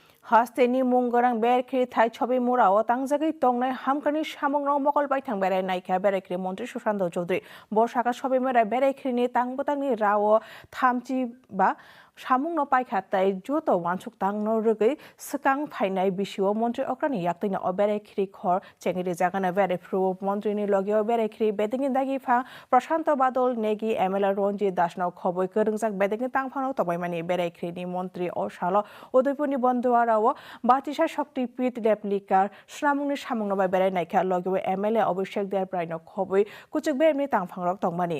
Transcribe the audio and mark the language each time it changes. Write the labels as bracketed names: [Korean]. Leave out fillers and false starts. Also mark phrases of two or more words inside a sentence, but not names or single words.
[Kok Borok] Hasteni mungarang berkri thai chobi mura o tangjagi tongnai hamkani samungrong mokol baithang berai naikha berekri মন্ত্রী সুশান্ত চৌধুরী বর্ষাকা সবে মেরা বেরাইখ্রিনি তাংবতাংনি রাও থামচি বা সামুংনো পাইখা তাই যত ওয়ানসুক তাংনো রগৈ সকাং ফাইনাই বিশিও মন্ত্রী অক্রানি ইয়াকতৈনা অ বেরাইখ্রি খর চেঙ্গিরি জাগানা বেরাইফ্রু মন্ত্রীনি লগিও বেরাইখ্রি বেদিংনি দাগিফা প্রশান্ত বাদল নেগি এমএলএ রঞ্জিত দাসনাও খবই করংজাক বেদিংনি তাংফানো তবাইমানি বেরাইখ্রিনি মন্ত্রী ও শালো উদয়পুরনি বন্ধুয়ারাও বাতিসা শক্তিপীঠ রেপ্লিকার সুনামুংনি সামুংনবাই বেরাই নাইখা লগিও এমএলএ অভিষেক দেয়ার প্রাইনো খবই কুচুক বেমনি তাংফাংরক তংমানি